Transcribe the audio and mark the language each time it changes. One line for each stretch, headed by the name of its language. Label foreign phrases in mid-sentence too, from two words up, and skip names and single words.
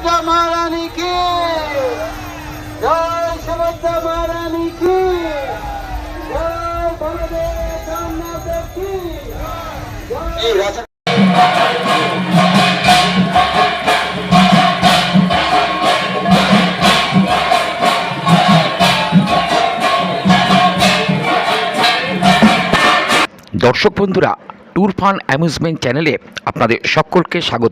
Hindi: महारानी की जय, सुभद्रा महारानी की जय, बलदेव सोमनाथ की जय।
Bangla: দর্শক বন্ধুরা, ট্যুর ফান অ্যামিউজমেন্ট চ্যানেলে আপনাদের সকলকে স্বাগত।